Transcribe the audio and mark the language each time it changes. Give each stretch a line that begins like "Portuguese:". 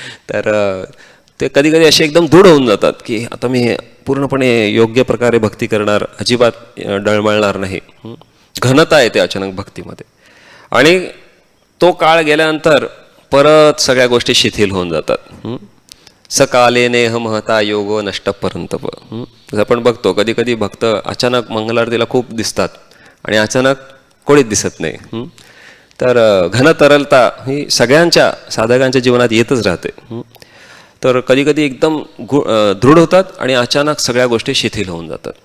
Marathi: तर ते कधी कधी असे एकदम दृढ होऊन जातात की आता मी पूर्णपणे योग्य प्रकारे भक्ती करणार, अजिबात डळमळणार नाही. घनता येते अचानक भक्तीमध्ये. आणि तो काळ गेल्यानंतर परत सगळ्या गोष्टी शिथिल होऊन जातात.
Sanskrit: सकाले नेह महता योगो नष्ट परंतप.
Marathi: आपण बघतो कधी कधी भक्त अचानक मंगलारतीला खूप दिसतात आणि अचानक कोणीच दिसत नाही. तर घनतरलता ही सगळ्यांच्या साधकांच्या जीवनात येतच राहते. तर कधी कधी एकदम दृढ होतात आणि अचानक सगळ्या गोष्टी शिथिल होऊन जातात.